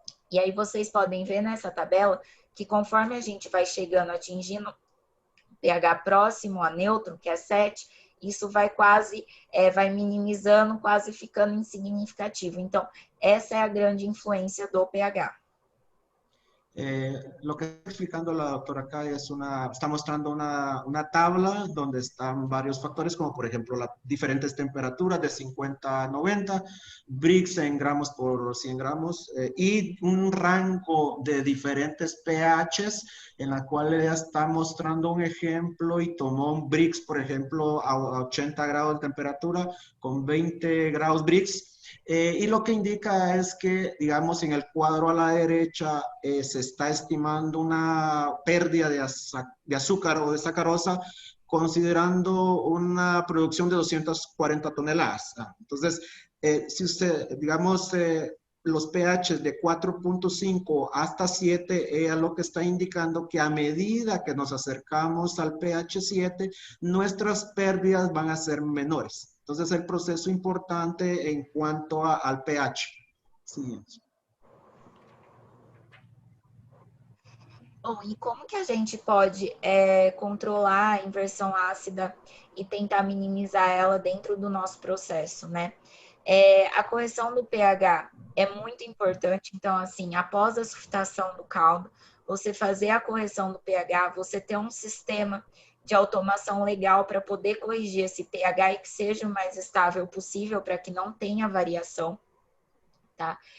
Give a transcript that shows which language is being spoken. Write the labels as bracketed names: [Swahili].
[Portuguese] E aí vocês podem ver nessa tabela que conforme a gente vai chegando, atingindo pH próximo a neutro, que é 7, isso vai quase, vai minimizando, quase ficando insignificativo. Então, Essa é a grande influência do pH. [Spanish] Lo que está explicando la doctora acá está mostrando una tabla donde están varios factores, como por ejemplo las diferentes temperaturas de 50 a 90, Brix en gramos por 100 gramos, y un rango de diferentes pHs, en la cual ella está mostrando un ejemplo y tomó un Brix, por ejemplo, a 80 grados de temperatura con 20 grados Brix. Y lo que indica es que, digamos, en el cuadro a la derecha se está estimando una pérdida de azúcar o de sacarosa, considerando una producción de 240 toneladas. Entonces, si usted, digamos, los pH de 4.5 hasta 7, ella lo que está indicando que a medida que nos acercamos al pH 7, nuestras pérdidas van a ser menores. Entonces, el proceso importante en cuanto al pH. Siguiente. [Portuguese] Bom, e como que a gente pode controlar a inversão ácida e tentar minimizar ela dentro do nosso processo, né? A correção do pH é muito importante. Então, assim, após a sulfitação do caldo, você fazer a correção do pH, você ter um sistema de automação legal para poder corrigir esse pH e que seja o mais estável possível para que não tenha variação, tá?